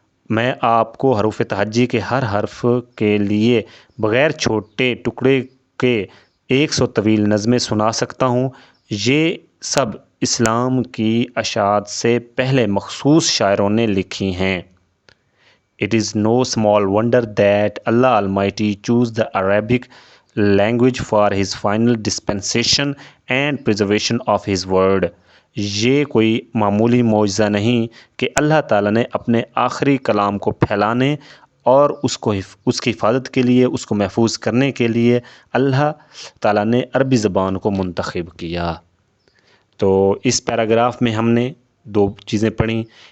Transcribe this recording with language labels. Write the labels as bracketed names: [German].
[Urdu] میں آپ کو حروف تہجی کے ہر حرف کے لیے بغیر چھوٹے ٹکڑے کے 100 طویل نظمیں سنا سکتا ہوں. یہ سب اسلام کی اشاعت سے پہلے مخصوص شاعروں نے لکھی ہیں. [English] It is no small wonder that Allah Almighty chose the Arabic language for His final dispensation and preservation of His word. [Urdu] یہ کوئی معمولی معجزہ نہیں کہ اللہ تعالیٰ نے اپنے آخری کلام کو پھیلانے اور اس کی حفاظت کے لیے، اس کو محفوظ کرنے کے لیے اللہ تعالیٰ نے عربی زبان کو منتخب کیا. تو اس پیراگراف میں ہم نے 2 چیزیں پڑھیں.